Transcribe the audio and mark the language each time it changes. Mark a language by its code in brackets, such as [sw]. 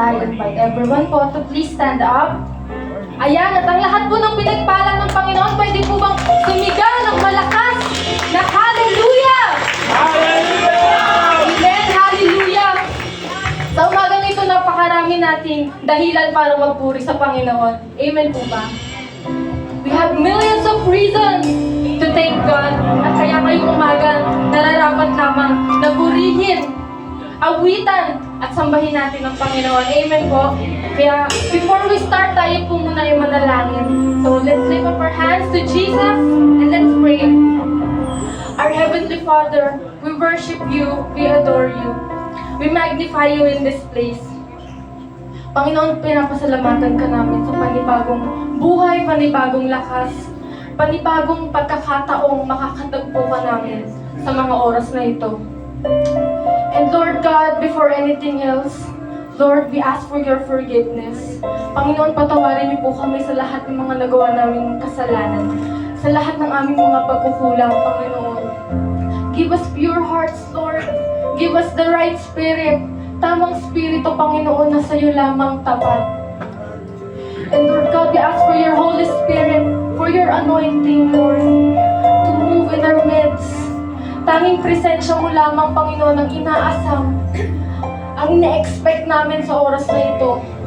[en] I invite everyone po to please stand up. [tl] Ayan, at ang lahat po ng pinagpala ng Panginoon, pwede po bang sumigaw ng malakas na hallelujah! Hallelujah! Amen, hallelujah! Sa umagang ito, napakarami nating dahilan para magpuri sa Panginoon. Amen po ba? [en] We have millions of reasons to thank God. [tl] At kaya ngayong umaga, nararapat lamang na purihin, awitan at sambahin natin ang Panginoon. Amen po. Kaya [en] before we start, [tl] tayo po muna yung manalangin. [en] So let's lift up our hands to Jesus and let's pray. Our Heavenly Father, we worship you, we adore you. We magnify you in this place. [tl] Panginoon, pinapasalamatan ka namin sa panibagong buhay, panibagong lakas, panibagong pagkakataong makakatagpo ka namin sa mga oras na ito. [en] And Lord God, before anything else, Lord, we ask for your forgiveness. [tl] Panginoon, patawarin niyo po kami sa lahat ng mga nagawa naming kasalanan, sa lahat ng aming mga pagkukulang, Panginoon. [en] Give us pure hearts, Lord. Give us the right spirit. [tl] Tamang spirito, Panginoon, na sa'yo lamang tapat. [en] And Lord God, we ask for your Holy Spirit, for your anointing, Lord, to move in our midst. [tl] Tanging presensya mo lamang, Panginoon, ang inaasam, ang ina-expect namin sa oras na ito.